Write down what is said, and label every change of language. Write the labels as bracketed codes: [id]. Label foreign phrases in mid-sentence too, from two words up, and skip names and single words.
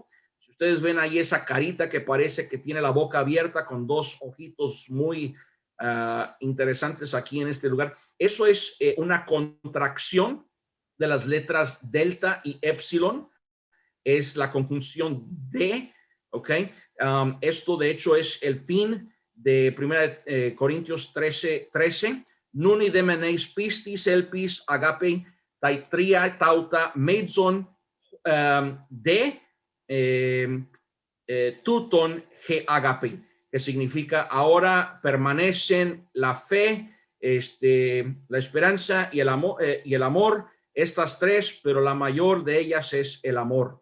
[es] Si ustedes ven ahí esa carita que parece que tiene la boca abierta con dos ojitos muy interesantes aquí en este lugar. Eso es una contracción de las letras delta y epsilon. Es la conjunción de, ¿ok? Esto de hecho es el fin de 1 Corintios 13. [el] νυνὶ δὲ μένει πίστις ἐλπίς ἀγάπη τὰ τρία ταῦτα μείζων δὲ τούτων ἡ ἀγάπη, [es] que significa ahora permanecen la fe, la esperanza y el amor, estas tres, pero la mayor de ellas es el amor.